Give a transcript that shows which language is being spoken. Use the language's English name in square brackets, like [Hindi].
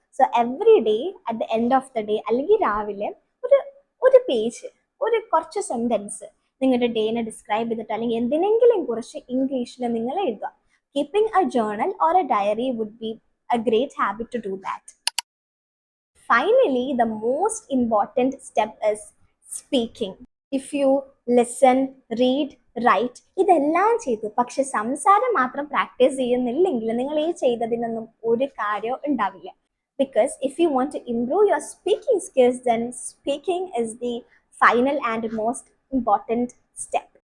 [English] so every day at the end of the day [Malayalam] അല്ലെങ്കിൽ രാവിലെ ഒരു പേജ്, ഒരു കുറച്ച് സെന്റൻസ് നിങ്ങളുടെ ഡേനെ ഡിസ്ക്രൈബ് ചെയ്തിട്ട് അല്ലെങ്കിൽ എന്തിനെങ്കിലും കുറിച്ച് ഇംഗ്ലീഷിൽ നിങ്ങൾ എഴുതുക. [English] Keeping a journal or a diary would be a great habit to do that. Finally, the most important step is speaking. If you listen, read, write [Malayalam] ഇതെല്ലാം ചെയ്തു, പക്ഷെ സംസാരം മാത്രം പ്രാക്ടീസ് ചെയ്യുന്നില്ലെങ്കിൽ നിങ്ങൾ ഈ ചെയ്തതിനൊന്നും ഒരു കാര്യവും ഉണ്ടാവില്ല. [English] Because if you want to improve your speaking skills then speaking is the final and most important step.